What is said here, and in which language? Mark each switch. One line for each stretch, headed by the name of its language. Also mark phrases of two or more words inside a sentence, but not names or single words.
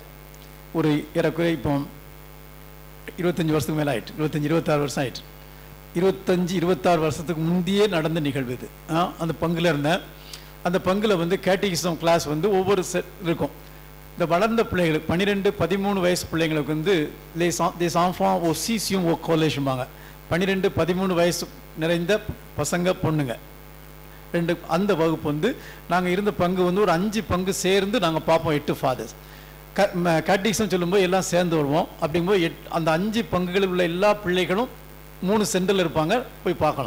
Tamil: ஒரு ஏறக்குறைய இப்போ 25 வருஷத்துக்கு மேலே ஆயிட்டு, 25-26 வருஷம் ஆயிட்டு. 25-26 வருஷத்துக்கு முந்தையே நடந்த நிகழ்வு இது. அந்த பங்கில் இருந்தேன். அந்த பங்கில் வந்து
English: catechism class
Tamil: வந்து ஒவ்வொரு இருக்கும். இந்த வளர்ந்த பிள்ளைகளுக்கு 12-13 வயசு பிள்ளைங்களுக்கு வந்து
French: les enfants au 6e au collège-
Tamil: பாங்க. 12-13 வயசு நிறைந்த பசங்க பொண்ணுங்க ரெண்டு. அந்த வகுப்பு வந்து நாங்கள் இருந்த பங்கு வந்து ஒரு 5 பங்கு சேர்ந்து நாங்கள் பார்ப்போம். 8
English: Fathers catechism
Tamil: சொல்லும்போது எல்லாம் சேர்ந்து வருவோம். அப்படிங்கும்போது அந்த 5 பங்குகளில் உள்ள எல்லா பிள்ளைகளும் 3 சென்டரில் இருப்பாங்க, போய் பார்க்கலாம்.